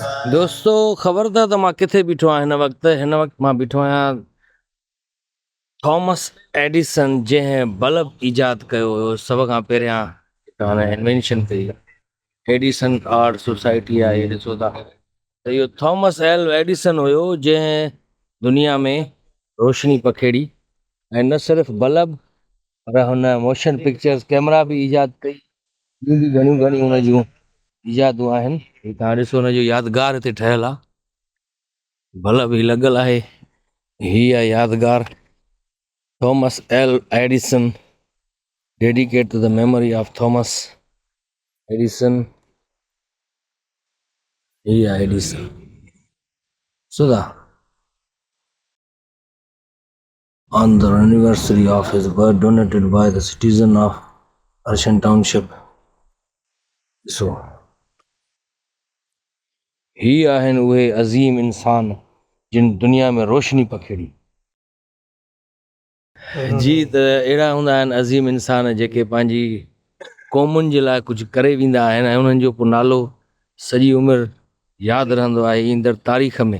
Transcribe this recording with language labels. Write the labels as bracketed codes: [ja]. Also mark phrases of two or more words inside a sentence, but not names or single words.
[sd] दोस्तों ख़बर था त मां किथे बीठो आहियां हिन वक़्त मां बीठो आहियां थॉमस एडिसन जंहिं बल्ब ईजाद कयो हुयो सभ खां पहिरियां इन्वेंशन कई एडिसन आर्ट सोसाइटी आहे ॾिसो था त इहो थॉमस एडिसन हुयो जंहिं दुनिया में रोशनी पखेड़ी ऐं न सिर्फ़ु बल्ब पर हुन [en] motion pictures camera [sd] बि ईजाद कई ॿियूं बि घणियूं हुन जूं ईजादूं आहिनि। तव्हां ॾिसो हुनजो यादगार हिते ठहियल आहे बल्ब ही लॻल आहे ही आहे यादगार Thomas L. [en] Edison dedicated to the memory of Thomas Edison. Yeah, Edison. So on the anniversary of his birth donated by the citizen of Arshan Township. [sd] So ही आहिनि उहे अज़ीम इंसान जिन दुनिया में रोशनी पखेड़ी। जी त अहिड़ा हूंदा आहिनि अज़ीम इंसान जेके पंहिंजी क़ौमुनि जे लाइ कुझु करे वेंदा आहिनि ऐं उन्हनि जो पोइ नालो सॼी उमिरि यादि रहंदो आहे ईंदड़ तारीख़ में।